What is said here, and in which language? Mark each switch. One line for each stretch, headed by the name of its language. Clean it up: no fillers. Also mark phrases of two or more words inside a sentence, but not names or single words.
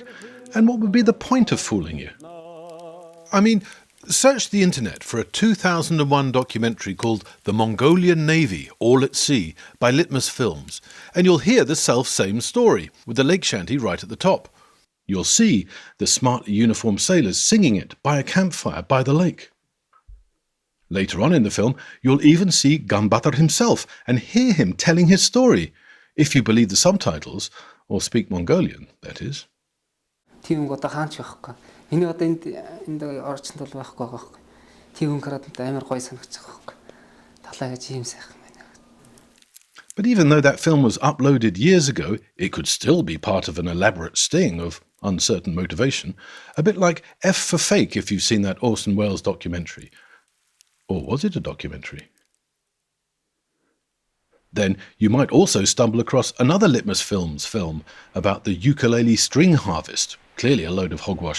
English: And what would be the point of fooling you? I mean, search the internet for a 2001 documentary called The Mongolian Navy, All at Sea, by Litmus Films, and you'll hear the self-same story, with the lake shanty right at the top. You'll see the smartly uniformed sailors singing it by a campfire by the lake. Later on in the film, you'll even see Ganbaatar himself and hear him telling his story, if you believe the subtitles, or speak Mongolian, that is.
Mongolian: Тийм одоо хаач байхгүй. Энэ одоо энд орчинд бол байхгүй байгаа байхгүй. Тийм өнгөрөөд амар гоё санагдчих байхгүй. Талаа гэж ийм сайхан байна.
English: But even though that film was uploaded years ago, it could still be part of an elaborate sting of uncertain motivation, a bit like F for Fake if you've seen that Orson Welles documentary. Or was it a documentary? Then you might also stumble across another Litmus Films film about the ukulele string harvest, clearly a load of hogwash.